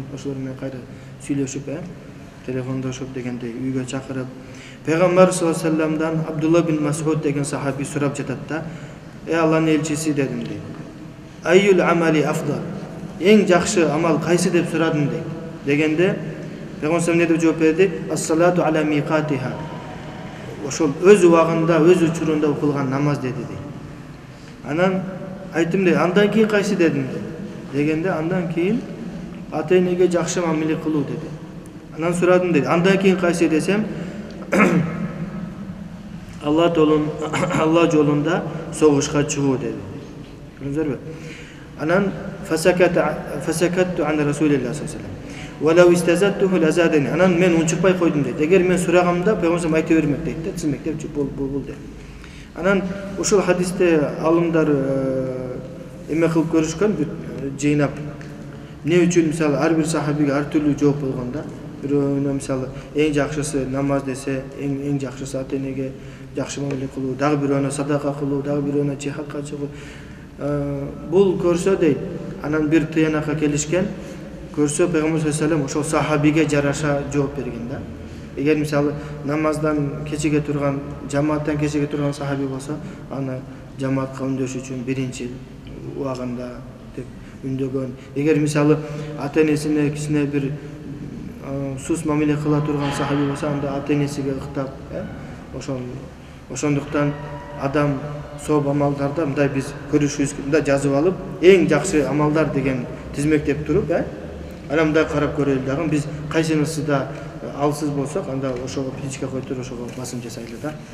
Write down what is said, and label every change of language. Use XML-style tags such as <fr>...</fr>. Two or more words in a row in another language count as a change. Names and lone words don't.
<ky>Ошолор менен кайра сүйлөшүп, телефондошуп дегендей үйгө чакырып. Пайгамбар</ky> <ar>صلى الله عليه وسلم-дан</ar> <ky>Абдулла бин Мас'уд деген сахаби сурап жатат да. Алланын элчиси дедим дейт.</ky> <ar>أي الأعمال أفضل.</ar> <ky>Эң жакшы амал кайсы деп сурадым дейт. Дегенде Пайгамбар эмне деп жооп берди?</ky> <ar>الصلاة على ميقاتها.</ar> <ky>Ошол өз убагында, өз учурунда окулган намаз деди дейт. Анан айттым дейт, андан кийин кайсы дедим дейт. Дегенде андан кийин ата-энеге жакшы мамиле кылуу деди. Анан сурадым дейт. Андан кийин кайсы десем, Алла жолунда согушка чыгуу деди. Көрдүңүзбү? Анан</ky> <ar>فسكتُّ عن رسول الله صلى الله عليه وسلم. وَلَوْ اِسْتَزَدْتُهُ لَزَادَنِ</ar> <ky>Анан мен унчукпай койдум дейт. Эгер мен сурагамда Пейгамбар айта бермек дейт да, тизмектеп бул дейт. Анан ушул хадисте алымдар эме кылып көрүшкөн, жыйнап. Эмне үчүн мисалы ар бир сахабиге ар түрлүү жооп болгонда, бирөөнө мисалы эң жакшысы намаз десе, эң жакшысы ата-энеге жакшы мамиле кылуу, дагы бирөөнө садака кылуу, дагы бирөөнө жихадка чыгуу. Бул көрсө дейт. Анан бир тыянакка келишкен, көрсө Пейгамбар</ky> <ar>صلى الله عليه وسلم</ar> <ky>ошол сахабиге жараша жооп берген да. Эгер мисалы намаздан кечиге турган, жамааттан кечиге турган сахаби болсо, аны жамаатка үндөш үчүн биринчи убагында деп үндөгөн. Эгер мисалы ата-энесине кичине бир сус мамиле кыла турган сахаби болсо, анда ата-энесиге ыктап, ошондуктан адам сооп амалдарда мындай биз көрүшүбүзгө жазып алып, эң жакшы амалдар деген тизмектеп туруп, анан мындай карап көрөлү дагы, биз кайсынысыда алсыз болсок, анда ошого принципке койтуруп ошого басым жасайлы да.</ky>